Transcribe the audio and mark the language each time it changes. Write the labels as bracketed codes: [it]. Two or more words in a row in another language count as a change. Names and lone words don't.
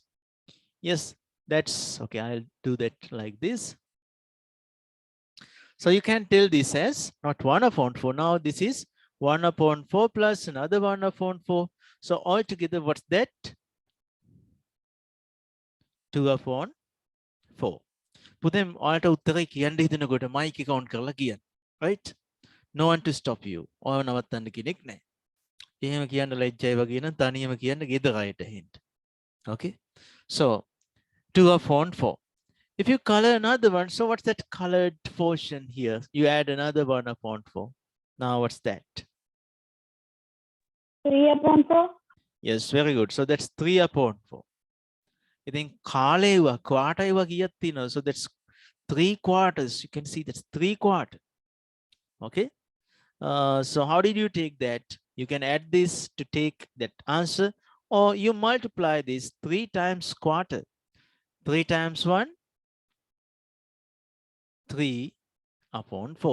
[en] Yes, that's okay. I'll do that like this. So you can tell this as not 1/4. Now this is 1/4 plus another 1/4. So altogether, what's that? 2/4. [si] පුතෙන් ඔයාලට උත්තරේ කියන්න හිතනකොට මයික් එක ඔන් කරලා කියන්න. [en] Right? No one to stop you. [si] ඔයාව නවත්තන්න කෙනෙක් නැහැ. එහෙම කියන්න ලැජ්ජයි වගේ නම් තනියම කියන්න ගෙදර අයට හින්ට. [en] Okay? So 2/4. If you color another one, so what's that colored portion here? You add another 1/4. Now what's that? 3/4. Yes, very good. So that's 3/4. I think කාලේවා quarter කියත් තියෙනවා. So that's 3/4. You can see that's 3/4. Okay. So how did you take that? You can add this to take that answer, or you multiply this 3 times quarter. 3 times 1, 3/4.